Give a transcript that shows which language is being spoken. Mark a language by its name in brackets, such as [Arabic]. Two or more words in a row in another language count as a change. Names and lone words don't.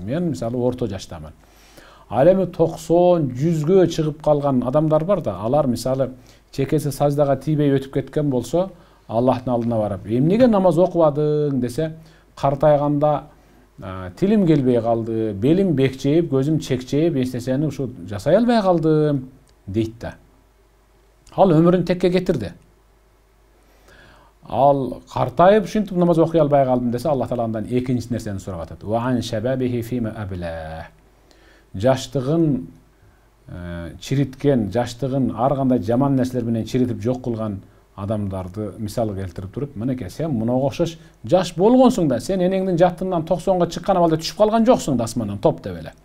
[Kyrgyz] Мен мисалы орто жаштамын. Ал эми 90-100гө чыгып калган адамдар бар да, алар мисалы чекеси саждага тийбей өтүп кеткен болсо, Аллахтын алдына барып, эмнеге намаз окубадың десе, картайганда тилим келбей калды, белим бекчейип, көзүм чекчейип, эстесени ушу жасай албай калдым дейт да. Ал өмүрүн текке кетирди. Ал картайып ушинтип намаз окуй албай калдым десе, Аллах Таала андан экинчи нерсени сурап атат. [Arabic] وعن شبابه فيما أبلاه. [Kyrgyz] Жаштыгын чириткен, жаштыгын ар кандай жаман нерселер менен чиритип жок кылган адамдарды мисал келтирип туруп, мынеке сен мунага окшош жаш болгонсуң да, сен энеңдин жаттыгынан 90га чыккан абалда түшүп калган жоксуң да асмандан топ деп эле.